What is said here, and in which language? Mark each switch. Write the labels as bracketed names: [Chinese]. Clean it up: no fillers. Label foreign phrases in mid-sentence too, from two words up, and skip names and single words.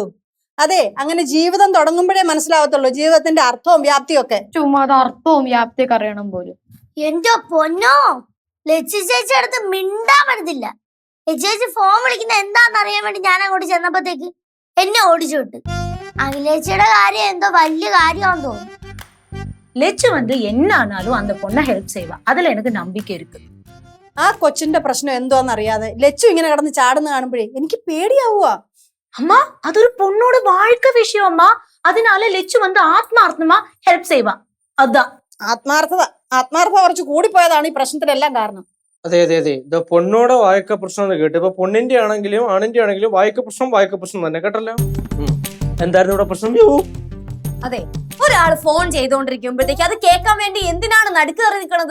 [Malayalam] അതെ, അങ്ങനെ ജീവിതം തുടങ്ങുമ്പോഴേ മനസ്സിലാവത്തുള്ളൂ ജീവിതത്തിന്റെ അർത്ഥവും വ്യാപ്തിയും ഒക്കെ. ചുമ്മാ അത് അർത്ഥവും വ്യാപ്തിയൊക്കെ അറിയണം പോലും. എന്റെ പൊന്നോ, ലച്ചു ചേച്ചി അടുത്ത് മിണ്ടാൻ പറ്റത്തില്ല. ലച്ചു ചേച്ചി ഫോൺ വിളിക്കുന്ന എന്താന്ന് അറിയാൻ വേണ്ടി ഞാൻ അങ്ങോട്ട് ചെന്നപ്പോഴത്തേക്ക് എന്നെ ഓടിച്ചു വിട്ട്. അഖിലേച്ചിയുടെ കാര്യം എന്തോ വലിയ കാര്യമാണെന്ന് തോന്നുന്നു. [Tamil] லெச்சு வந்து என்ன ஆனாலும் அந்த பொண்ணை ஹெல்ப் செய்வா, அதுல எனக்கு நம்பிக்கை இருக்கு. [Malayalam] ആ കൊച്ചിന്റെ പ്രശ്നം എന്തോന്നറിയാതെ ലച്ചു ഇങ്ങനെ കിടന്ന് ചാടുന്ന കാണുമ്പോഴേ എനിക്ക് പേടിയാവുക. [Tamil] அம்மா அது ஒரு பொண்ணோட வாழ்க்கை விஷயம் அம்மா, அதனால லெச்சு வந்து ஆத்மார்த்தமா ஹெல்ப் செய்வா. அதான் [Malayalam] ആത്മാർത്ഥത കുറച്ച് കൂടിപ്പോയതാണ് ഈ പ്രശ്നത്തിനെല്ലാം കാരണം. അതെ അതെ അതെ, ഇത് പൊണ്ണോടെ വായക്ക പ്രശ്നം എന്ന് കേട്ടു. ഇപ്പൊ പൊണ്ണിന്റെ ആണെങ്കിലും ആണിന്റെ ആണെങ്കിലും വായക്ക പ്രശ്നം തന്നെ കേട്ടല്ലോ. എന്തായിരുന്നു ഇവിടെ പ്രശ്നം? അതെ, ഒരാള് ഫോൺ ചെയ്തോണ്ടിരിക്കുമ്പോഴത്തേക്ക് അത് കേൾക്കാൻ വേണ്ടി എന്തിനാണ് നടുക്ക് കയറി നിൽക്കണത്?